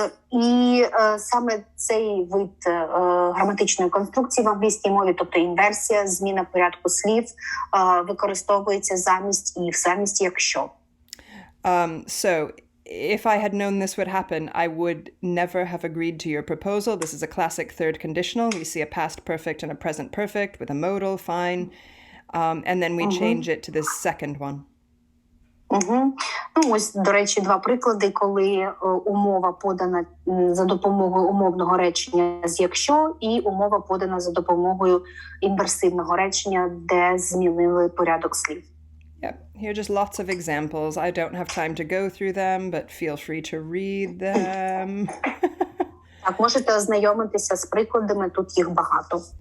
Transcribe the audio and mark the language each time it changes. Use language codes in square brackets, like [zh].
[uk] І саме цей вид граматичної конструкції в англійській мові, тобто інверсія, зміна порядку слів, використовується замість if, замість якщо. [en] So if I had known this would happen, I would never have agreed to your proposal. This is a classic third conditional. We see a past perfect and a present perfect with a modal, fine. And then we change it to this second one. [uk] Ну, ось, до речі, два приклади, коли умова подана за допомогою умовного речення з «якщо» і умова подана за допомогою інверсивного речення, де змінили порядок слів. [en] Yeah, here are just lots of examples. I don't have time to go through them, but feel free to read them. [uk] Так, можете ознайомитися з прикладами, тут їх багато.